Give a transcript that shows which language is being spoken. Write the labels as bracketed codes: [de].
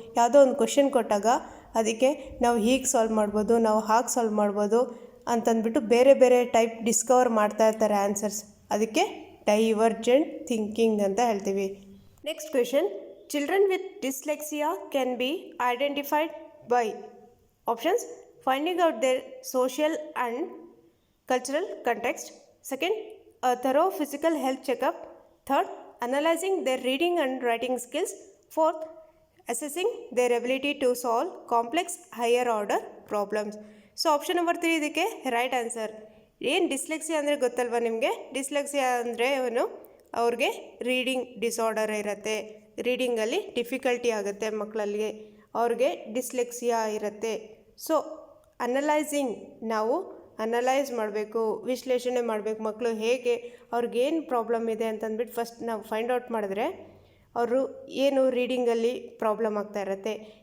[kn] ಯಾವುದೋ ಒಂದು ಕ್ವೆಶನ್ ಕೊಟ್ಟಾಗ ಅದಕ್ಕೆ ನಾವು ಹೀಗೆ ಸಾಲ್ವ್ ಮಾಡ್ಬೋದು, ನಾವು ಹಾಗೆ ಸಾಲ್ವ್ ಮಾಡ್ಬೋದು ಅಂತಂದ್ಬಿಟ್ಟು ಬೇರೆ ಬೇರೆ ಟೈಪ್ ಡಿಸ್ಕವರ್ ಮಾಡ್ತಾ ಇರ್ತಾರೆ ಆನ್ಸರ್ಸ್. ಅದಕ್ಕೆ ಡೈವರ್ಜೆಂಟ್ ಥಿಂಕಿಂಗ್ ಅಂತ ಹೇಳ್ತೀವಿ. [en] Next question, children with dyslexia can be identified by options: finding out their social and cultural context. Second, a thorough physical health checkup. Third, analyzing their reading and writing skills. Fourth, assessing their ability to solve complex higher order problems. [kn] So option number 3 ಇದಕ್ಕೆ right answer. ಏನು dyslexia ಅಂದರೆ ಗೊತ್ತಲ್ವ ನಿಮಗೆ? Dyslexia ಅಂದರೆ ಅವ್ರಿಗೆ reading disorder ಇರುತ್ತೆ, ರೀಡಿಂಗಲ್ಲಿ difficulty ಆಗುತ್ತೆ ಮಕ್ಕಳಲ್ಲಿ, ಅವ್ರಿಗೆ ಡಿಸ್ಲೆಕ್ಸಿಯಾ ಇರುತ್ತೆ. ಸೊ ಅನಲೈಸಿಂಗ್, ನಾವು ಅನಲೈಸ್ ಮಾಡಬೇಕು, ವಿಶ್ಲೇಷಣೆ ಮಾಡಬೇಕು, ಮಕ್ಕಳು ಹೇಗೆ, ಅವ್ರಿಗೇನು ಪ್ರಾಬ್ಲಮ್ ಇದೆ ಅಂತಂದ್ಬಿಟ್ಟು ಫಸ್ಟ್ ನಾವು ಫೈಂಡ್ ಔಟ್ ಮಾಡಿದ್ರೆ ಅವರು ಏನು ರೀಡಿಂಗಲ್ಲಿ ಪ್ರಾಬ್ಲಮ್ ಆಗ್ತಾ ಇರುತ್ತೆ.